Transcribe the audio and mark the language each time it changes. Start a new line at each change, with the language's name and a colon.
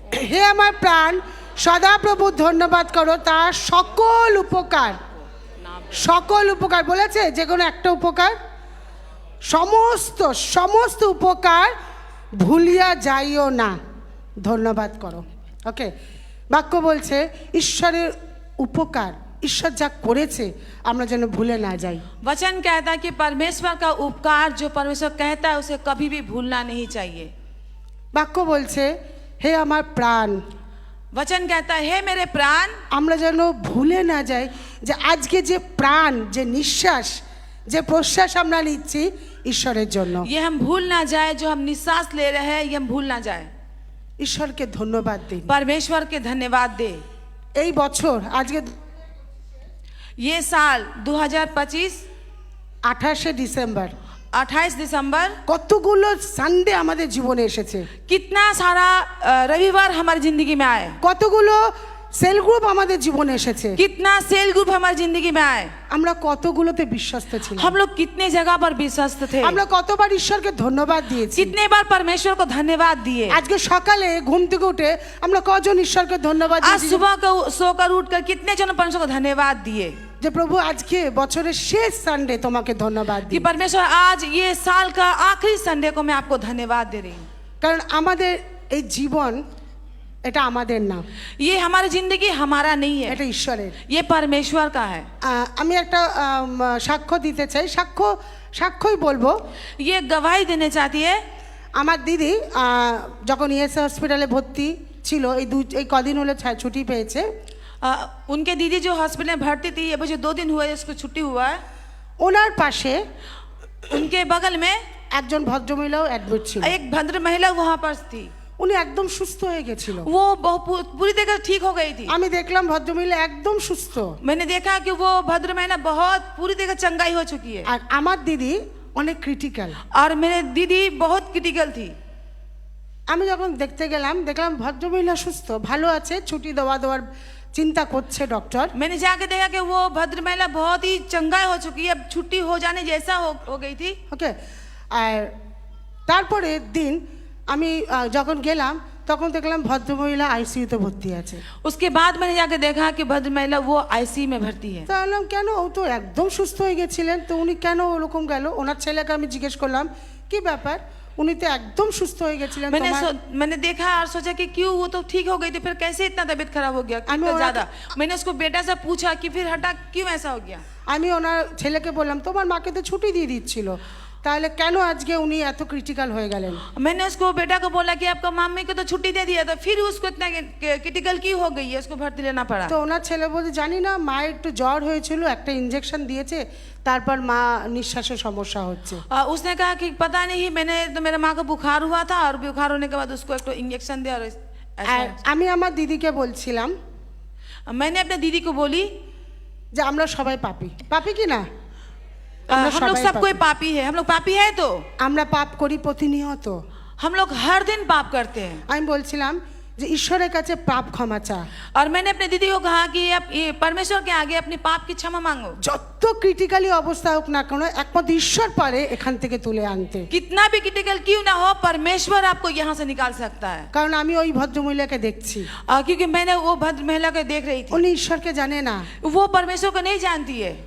Bangla: হে আমার প্রাণ, সদা প্রভুর ধন্যবাদ করো, তার সকল উপকার, সকল উপকার বলেছে, যে কোনো একটা উপকার, সমস্ত সমস্ত উপকার ভুলিয়া যাইও না, ধন্যবাদ করো। ওকে, বাক্য বলছে ঈশ্বরের উপকার, ঈশ্বর যা করেছে আমরা যেন ভুলে না যাই।
Hindi: वचन कहता है कि परमेश्वर का उपकार जो परमेश्वर कहता है उसे कभी भी भूलना नहीं चाहिए।
Bangla: বাক্য বলছে হে আমার প্রাণ,
Hindi: वचन कहता है हे मेरे प्राण,
Bangla: আমরা যেন ভুলে না যাই যে আজকে যে প্রাণ, যে নিঃশ্বাস, যে প্রশ্বাস আমরা নিচ্ছি ঈশ্বরের জন্য।
Hindi: ये हम भूल ना जाए, जो हम निश्वास ले रहे हैं ये हम भूल ना जाए।
Bangla: ঈশ্বরকে ধন্যবাদ দিন।
Hindi: परमेश्वर के धन्यवाद दे।
Bangla: এই বছর আজকে
Hindi: ये साल 2025
Bangla: 28শে ডিসেম্বর,
Hindi: 28 दिसंबर,
Bangla: কতগুলো সানডে আমাদের জীবনে এসেছে,
Hindi: कितना सारा रविवार हमारी जिंदगी में आए,
Bangla: কতগুলো সেল গ্রুপ আমাদের জীবনে এসেছে,
Hindi: कितना सेल ग्रुप हमारी जिंदगी में आए,
Bangla: আমরা কতগুলোতে বিশ্বস্ত ছিলাম,
Hindi: हम लोग कितने जगह पर विश्वस्त थे,
Bangla: আমরা कतবার ঈশ্বরকে ধন্যবাদ দিয়েছি।
Hindi: कितने बार परमेश्वर को धन्यवाद दिए।
Bangla: আজকে সকালে ঘুম থেকে উঠে আমরা কজন ঈশ্বরকে ধন্যবাদ
Hindi: आज
Bangla: দিয়েছি
Hindi: सुबह को सोकर उठकर कितने जन परमेश्वर को धन्यवाद दिए
Bangla: যে প্রভু আজকে বছরের শেষ সানডে তোমাকে ধন্যবাদ
Hindi: कि
Bangla: দিই।
Hindi: परमेश्वर आज ये साल का आखिरी संडे को मैं आपको धन्यवाद दे रही हूँ।
Bangla: কারণ আমাদের এই জীবন এটা আমাদের না,
Hindi: ये हमारी जिंदगी हमारा नहीं है,
Bangla: এটা ঈশ্বরের।
Hindi: ये परमेश्वर का है।
Bangla: আমি একটা সাক্ষ্য দিতে চাই, সাক্ষ্যই বলবো।
Hindi: ये गवाही देने चाहती है।
Bangla: আমার দিদি যখন ইএসএ হসপিটালে ভর্তি ছিল, এই কদিন হলো ছুটি পেয়েছে।
Hindi: उनके दीदी जो हॉस्पिटल में भर्ती थी, ये मुझे 2 दिन हुए इसको छुट्टी हुआ है।
Bangla: ওনার পাশে
Hindi: उनके बगल में
Bangla: একজন ভদ্রমহিলাও অ্যাডমিট ছিল।
Hindi: एक भद्र महिला वहाँ पर थी,
Bangla: উনি একদম সুস্থ হয়ে গেছিল।
Hindi: वो पूरी तरह ठीक हो गई थी।
Bangla: আমি দেখলাম ভদ্রমহিলা একদম সুস্থ।
Hindi: मैंने देखा कि वो भद्र महिला बहुत पूरी तरह चंगाई हो चुकी है,
Bangla: আর আমার দিদি অনেক ক্রিটিক্যাল।
Hindi: और मेरे दीदी बहुत क्रिटिकल थी।
Bangla: আমি যখন দেখতে গেলাম দেখলাম ভদ্রমহিলা সুস্থ ভালো আছে, ছুটি দেওয়ার চিন্তা করছে ডক্টর।
Hindi: मैंने जाके देखा कि वो भद्र महिला बहुत ही चंगा हो चुकी है, अब छुट्टी हो जाने जैसा हो गई थी।
Bangla: ওকে, আর তারপরের দিন আমি যখন গেলাম তখন দেখলাম ভদ্রমহিলা আইসিইউতে ভর্তি আছে। उसके बाद मैंने जाके देखा कि भद्र महिला वो आईसीयू में भर्ती है। তা বললাম কেন, ও তো একদম সুস্থ হয়ে গেছিলেন, তো উনি কেন ওরকম গেল? ওনার ছেলেকে আমি জিজ্ঞেস করলাম কি ব্যাপার, উনি তো একদম সুস্থ হয়ে গেছিলেন।
Hindi: मैंने देखा और सोचा कि क्यों वो तो ठीक हो गई थी, फिर कैसे इतना तबीयत खराब हो गया,
Bangla: আমি
Hindi: कितना
Bangla: ওরা-
Hindi: ज्यादा। मैंने उसको बेटा से पूछा कि फिर हटा क्यों ऐसा हो गया।
Bangla: আমি ওনার ছেলেকে বললাম তোমার মাকে তো ছুটি দিয়ে দিচ্ছিল, তাহলে কেন আজকে উনি এত ক্রিটিক্যাল হয়ে গেলেন?
Hindi: मैंने उसको बेटा को बोला कि आपका मम्मी को तो छुट्टी दे दिया था, फिर उसको इतना क्रिटिकल क्यों हो गई है, उसको भर्ती लेना पड़ा।
Bangla: তো ওনার ছেলে বলছে জানি না, মায়ের একটু জ্বর হয়েছিল, একটা ইঞ্জেকশন দিয়েছে, তারপর মা নিঃশ্বাসের সমস্যা হচ্ছে।
Hindi: उसने कहा कि पता नहीं, मैंने तो मेरे माँ को बुखार हुआ था और बुखार होने के बाद उसको एक तो इंजेक्शन दिया और
Bangla: আর আমি আমার দিদিকে বলছিলাম
Hindi: मैंने अपने दीदी को बोली
Bangla: যে আমরা সবাই পাপী, পাপী কি না?
Hindi: हम लोग
Bangla: সবাই
Hindi: सब कोई
Bangla: পাপী।
Hindi: पापी है, हम लोग पापी है तो
Bangla: আমরা পাপ করি প্রতিনিয়ত।
Hindi: हम लोग हर दिन पाप करते हैं।
Bangla: আমি বলছিলাম যে ঈশ্বরের কাছে পাপ ক্ষমা চা।
Hindi: और मैंने अपने दीदी को कहा कि आप ये परमेश्वर के आगे अपने पाप की क्षमा मांगो।
Bangla: যত ক্রিটিক্যালি অবস্থা হোক না কেন, একমাত্র ঈশ্বর পারে এখান থেকে তুলে আনতে।
Hindi: कितना भी क्रिटिकल क्यों ना हो, परमेश्वर आपको यहाँ से निकाल सकता है।
Bangla: কারণ আমি ওই ভদ্রমহিলাকে দেখছি,
Hindi: क्योंकि मैंने वो भद्र महिला को देख रही थी,
Bangla: উনি ঈশ্বরকে জানে না,
Hindi: वो परमेश्वर को नहीं जानती है।